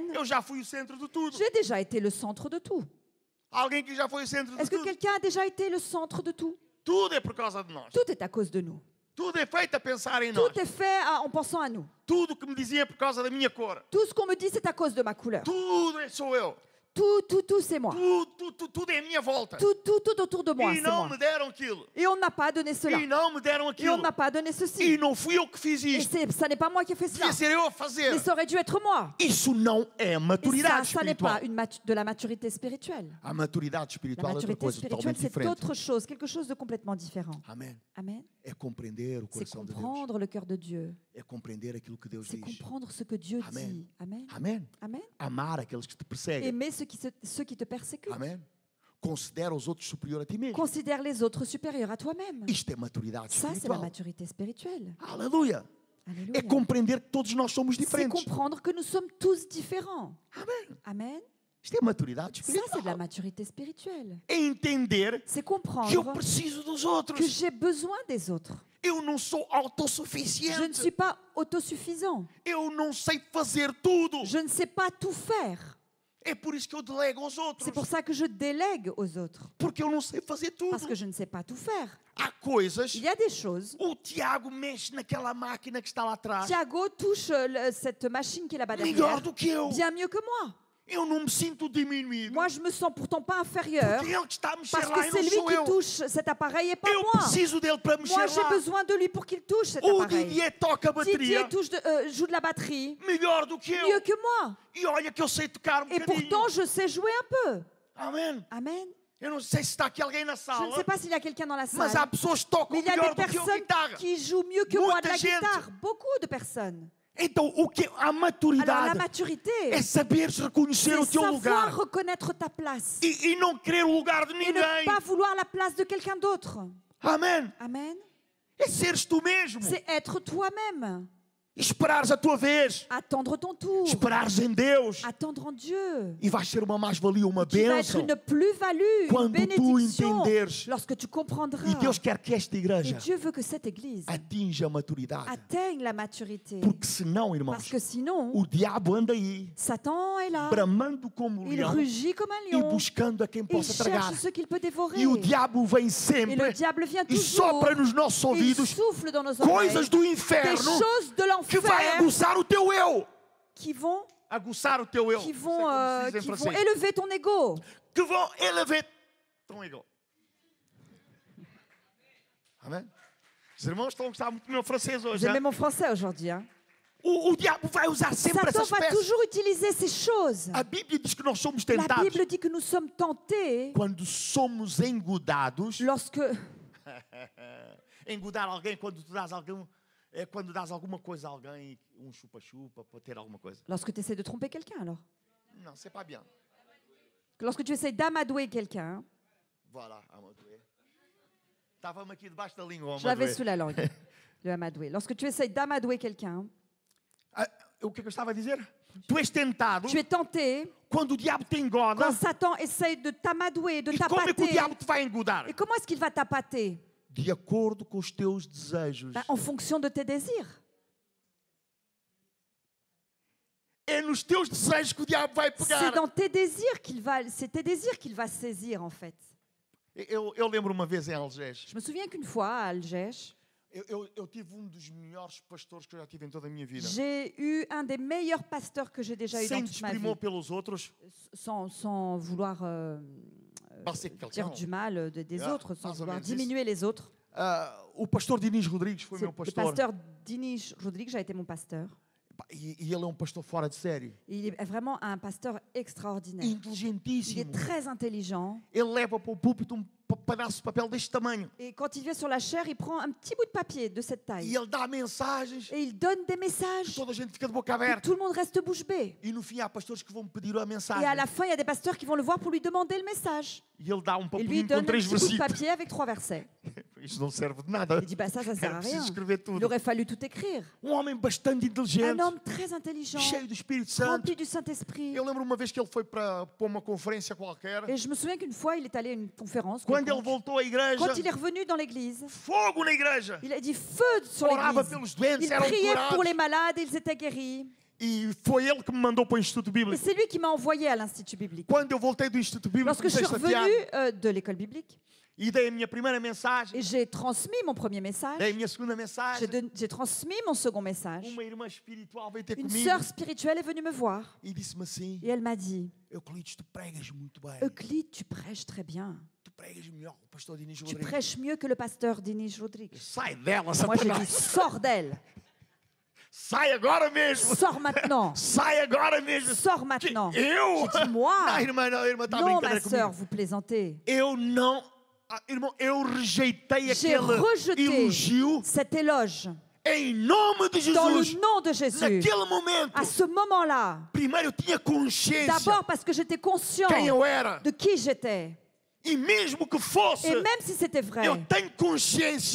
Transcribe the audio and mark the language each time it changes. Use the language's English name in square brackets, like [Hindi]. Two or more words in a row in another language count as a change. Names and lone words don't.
[Portuguese] Eu já fui o centro de tudo. [French] J'ai déjà été le centre de tout. [Portuguese] Alguém que já foi o centro de [French] Est-ce que [Portuguese] tudo. [French] quelqu'un a déjà été le centre de tout? [Portuguese] Tudo é por causa de nós. [French] Tout est à cause de nous. [Portuguese] Tudo é feito a pensar em nós. [French] Tout est fait en pensant à nous. [Portuguese] Tudo que me dizia é por causa da minha cor. [French] Tout ce qu'on me dit, c'est à cause de ma couleur. [Portuguese] Sou eu. [French] Tout, c'est moi. [Portuguese] Tudo é a minha volta. [French] Tout autour de moi, [Portuguese] E [French] c'est [Portuguese] não [French] moi. [Portuguese] me deram aquilo. [French] Et on ne m'a pas donné cela. [Portuguese] E não me deram [French] Et on [Portuguese] aquilo. [French] ne m'a pas donné [Portuguese] E [French] ceci. [Portuguese] não fui eu que fiz [French] Et [Portuguese] isto. [French] ça n'est pas moi qui ai fait cela. [Portuguese] Devia ser eu a fazer. [French] Mais ça aurait dû être moi. [Portuguese] Isso não é [French] Et [Portuguese] maturidade [French] ça n'est pas [Portuguese] espiritual. [French] de la maturité spirituelle. [Portuguese] A maturidade [French] La [Portuguese] espiritual é outra [French] maturité [Portuguese] coisa [French] spirituelle, [Portuguese] totalmente [French] c'est [Portuguese] diferente. [French] autre chose, quelque chose de complètement différent. [Portuguese] Amém. [French] Amen. [Portuguese] É compreender o [French] C'est [Portuguese] coração de Deus. [French] comprendre le cœur de Dieu. [Portuguese] É compreender aquilo que Deus [French] C'est [Portuguese] diz. [French] comprendre ce que Dieu Amen. dit. Amen. [Portuguese] Amém. [French] Amen. [Portuguese] Amar aqueles que te perseguem. [French] Aimer ceux qui te persécutent. [Portuguese] Amém. Considera os outros superior a ti mesmo. [French] Considère les autres supérieurs à toi-même. [Portuguese] Isto é maturidade [French] Ça, c'est la [Portuguese] espiritual. [French] maturité spirituelle. [Portuguese] Aleluia. É [French] Alléluia. [Portuguese] compreender que todos nós somos [French] C'est [Portuguese] diferentes. [French] comprendre que nous sommes tous différents. [Portuguese] Amém. [French] Amen. [Portuguese] Isto é maturidade [French] Ça, c'est de la [Portuguese] espiritual. [French] maturité spirituelle. [Portuguese] É entender [French] C'est [Portuguese] que eu [French] comprendre [Portuguese] preciso dos [French] que [Portuguese] outros. [French] j'ai besoin des autres. [Portuguese] Eu não sou [French] Je ne [Portuguese] autossuficiente. [French] suis pas autosuffisant. [Portuguese] Eu não sei fazer tudo. [French] Je ne sais pas tout faire. [Portuguese] É por isso que eu delego aos [French] C'est [Portuguese] outros. [French] pour ça que je délègue aux autres. [Portuguese] Porque eu não sei fazer tudo. [French] Parce que je ne sais pas tout faire. [Portuguese] Há coisas. [French] Il y a des choses. [Portuguese] O Tiago mexe naquela máquina que está lá atrás. [French] Thiago touche cette machine qui est là-bas [Portuguese] Melhor [French] derrière [Portuguese] do que eu. [French] bien mieux que moi. [Portuguese] Eu não me sinto diminuído. [French] Moi, je me sens pourtant pas inférieur [Portuguese] Porque ele que está a mexer [French] parce [Portuguese] lá [French] que [Portuguese] e [French] c'est [Portuguese] não [French] lui [Portuguese] sou [French] qui [Portuguese] eu. [French] touche cet appareil et pas [Portuguese] Eu [French] moi. [Portuguese] preciso dele para mexer [French] Moi, j'ai [Portuguese] lá. [French] besoin de lui pour qu'il touche cet [Portuguese] O [French] appareil. [Portuguese] Didier toca a bateria [French] Didier joue de la batterie [Portuguese] melhor do que [French] mieux [Portuguese] eu. [French] que moi. [Portuguese] E olha que eu sei tocar [French] Et [Portuguese] bocadinho. [French] pourtant, je sais jouer un peu. [Portuguese] Amém. [French] Amen. [Portuguese] Eu não sei se está aqui alguém na [French] Je ne [Portuguese] sala, [French] sais pas s'il y a quelqu'un dans la [Portuguese] mas há [French] salle, [Portuguese] pessoas que tocam [French] mais il y a [Portuguese] melhor [French] des [Portuguese] do que eu [French] personnes [Portuguese] guitarra. [French] qui jouent mieux que moi de la [Portuguese] Muita gente. [French] guitare. Beaucoup de personnes. [Portuguese] Então, o que a [French] Alors, la [Portuguese] maturidade [French] maturité, [Portuguese] é saberes reconhecer [French] c'est [Portuguese] o teu [French] savoir [Portuguese] lugar [French] reconnaître ta place [Portuguese] e não querer o lugar de [French] et [Portuguese] ninguém. [French] ne pas vouloir la place de quelqu'un d'autre. [Portuguese] Amém. [French] Amen. [Portuguese] É seres tu mesmo. [French] C'est être toi-même. [Portuguese] esperares a tua vez, [French] attendre ton tour, [Portuguese] esperares em Deus, [French] attendre en Dieu. [Portuguese] e vais ser uma mais-valia, uma [French] Tu vas être [Portuguese] bênção. [French] une plus-value, une [Portuguese] Quando tu [French] bénédiction, [Portuguese] entenderes, [French] lorsque tu comprendras. [Portuguese] e Deus quer que esta [French] Et [Portuguese] igreja [French] Dieu veut que cette église atinja a maturidade. atteigne la maturité. [Portuguese] Porque senão, [French] Parce [Portuguese] irmãos, [French] que sinon, [Portuguese] o diabo anda aí, [French] Satan est là. [Portuguese] bramando como um [French] Il [Portuguese] leão [French] rugit comme un [Portuguese] e [French] lion. [Portuguese] buscando a quem [French] Il [Portuguese] possa tragar. [French] cherche ce qu'il peut dévorer. [Portuguese] E o diabo vem [French] Et le [Portuguese] sempre [French] diable vient [Portuguese] e [French] toujours. [Portuguese] sopra nos nossos [French] Et il [Portuguese] ouvidos [French] souffle dans nos oreilles [Portuguese] coisas do [French] des [Portuguese] inferno [French] choses de [Portuguese] que vai [French] l'enfer [Portuguese] aguçar o teu eu. [French] qui vont, [Portuguese] Aguçar o teu eu. [French] qui [Portuguese] Não sei [French] vont, [Portuguese] como se diz em [French] qui vont [Portuguese] francês. [French] élever ton ego. [Portuguese] Que vão elevar [French] ton ego. [Portuguese] Amém? Os irmãos estão a gostar muito do meu francês hoje. [French] J'aime hein? mon français aujourd'hui. Hein. [Portuguese] O diabo vai usar sempre [French] Satan [Portuguese] essas [French] va [Portuguese] peças. [French] toujours utiliser ces choses. [Portuguese] A Bíblia diz que nós somos [French] La [Portuguese] tentados [French] Bible dit que nous sommes tentés [Portuguese] quando somos engodados. [French] lorsque [Portuguese] Engodar alguém quando tu dás alguém, é quando dás alguma coisa a alguém, chupa-chupa para ter alguma coisa. [French] tu essaies de tromper quelqu'un alors. Não, c'est pas bien. Lorsque tu essaies d'amadouer quelqu'un, Voilà, amadouer. [Portuguese] Estava-me aqui debaixo da língua, [French] je l'avais amadouer. sous la langue, le amadouer. Lorsque tu essaies d'amadouer quelqu'un, [Portuguese] O que é que eu estava a dizer? Tu és tentado [French] tu es tenté [Portuguese] quando o diabo te engoda. [French] quand Satan essaye de t'amadouer, de [Portuguese] E como é que o [French] t'appâter. [Portuguese] diabo te vai engodar? [French] Et comment est-ce qu'il va t'appâter? [Portuguese] De acordo com os teus desejos. [French] En fonction de tes désirs. [Portuguese] É nos teus desejos que o diabo vai [French] C'est [Portuguese] pegar. [French] dans tes désirs c'est tes désirs qu'il va saisir en fait. [Portuguese] Eu lembro uma vez em Algés. [French] Je me souviens qu'une fois à Algés, [Portuguese] Eu tive um dos melhores pastores que eu já tive em toda a minha vida. [French] j'ai eu un des meilleurs pasteurs que j'ai déjà eu dans [Portuguese] Sem [French] toute ma vie, [Portuguese] desprimor pelos outros. [French] sans vouloir [Portuguese] Parecer [French] dire quelqu'un. du mal des [Portuguese] Ah, [French] autres, sans mais vouloir [Portuguese] isso- [French] diminuer les autres. [Portuguese] O pastor Dinis Rodrigues foi [French] C'est [Portuguese] meu [French] le [Portuguese] pastor. [French] pasteur Dinis Rodrigues a été mon pasteur. [Portuguese] E ele é um pastor fora de série. [French] Il est vraiment un pasteur extraordinaire. Il [Portuguese] Inteligentíssimo. [French] est très intelligent. [Portuguese] Ele leva para o púlpito pedaço de papel deste tamanho. [French] Et quand il vient sur la chaire, il prend un petit bout de papier de cette [Portuguese] E [French] taille. [Portuguese] ele dá mensagens. [French] Et il donne des messages. [Portuguese] Toda a gente fica de boca [French] Et [Portuguese] aberta. [French] tout le monde reste bouche bée. [Portuguese] E no fim há pastores que vão me pedir a [French] Et [Portuguese] mensagem. [French] à la fin, il y a des pasteurs qui vont le voir pour lui demander le message. [Portuguese] E ele dá [French] Et lui [Portuguese] papelinho [French] donne [Portuguese] com [French] un 3 petit bout de [Portuguese] versículos. [French] papier avec 3 versets. [Portuguese] Isto não serve de nada. [French] Il dit, bah ça sert [Portuguese] Era [French] à [Portuguese] preciso [French] rien. [Portuguese] escrever [French] Il [Portuguese] tudo. [French] aurait fallu tout écrire. [Portuguese] Homem bastante inteligente. [French] Un homme très intelligent, [Portuguese] Cheio do Espírito Santo. [French] rempli du Saint-Esprit. [Portuguese] Eu lembro uma vez que ele foi para uma conferência qualquer. [French] Et je me souviens qu'une fois, il est allé à une conférence. [Portuguese] Quando ele [French] quelconque. [Portuguese] voltou à igreja, [French] Quand il est revenu dans l'église, [Portuguese] fogo na igreja. [French] il a dit feu sur [Portuguese] Orava [French] l'église. [Portuguese] pelos doentes, [French] Il [Portuguese] eram [French] priait pour [Portuguese] curados. [French] les malades et ils étaient guéris. [Portuguese] E foi ele que me mandou para o Instituto [French] Et [Portuguese] Bíblico. [French] c'est lui qui m'a envoyé à l'Institut biblique. [Portuguese] Quando eu voltei do Instituto Bíblico, [French] Lorsque je suis [Portuguese] comecei chateado [French] revenue de l'école biblique, [Portuguese] e dei a minha primeira mensagem, [French] et j'ai transmis mon premier message, [Portuguese] dei a minha segunda mensagem. [French] j'ai transmis mon second message, [Portuguese] Uma irmã espiritual veio ter [French] une [Portuguese] comigo [French] sœur spirituelle est venue me voir [Portuguese] e disse-me assim: [French] et elle m'a dit, [Portuguese] Euclides, tu pregas muito bem. [French] Euclide, tu prêches très bien. [Portuguese] Tu pregas melhor que o pastor Dinis [French] Tu [Portuguese] Rodrigues. [French] prêches mieux que le pasteur Dinis Rodrigues. [Portuguese] Sai dela, [French] Moi, j'ai dit, [Portuguese] Satanás. [French] sors d'elle. [Portuguese] Sai agora mesmo. [French] Sors maintenant. [Portuguese] Sai agora mesmo. [French] Sors maintenant. [Portuguese] Eu? [French] J'ai dit, moi. [Portuguese] Não, a irmã está a [French] Non, [Portuguese] brincar [French] ma [Portuguese] comigo. [French] sœur, vous plaisantez. [Portuguese] Eu não... irmão, eu rejeitei [French] J'ai [Portuguese] aquele [French] rejeté [Portuguese] elogio [French] cet éloge [Portuguese] em nome de [French] dans le [Portuguese] Jesus. [French] nom de Jésus. [Portuguese] Naquele momento, [French] À ce moment-là, [Portuguese] primeiro eu tinha consciência [French] d'abord parce que j'étais conscient [Portuguese] quem eu era. [French] de qui j'étais. [Portuguese] E mesmo que fosse, [French] Et même si c'était vrai, [Portuguese] eu tenho consciência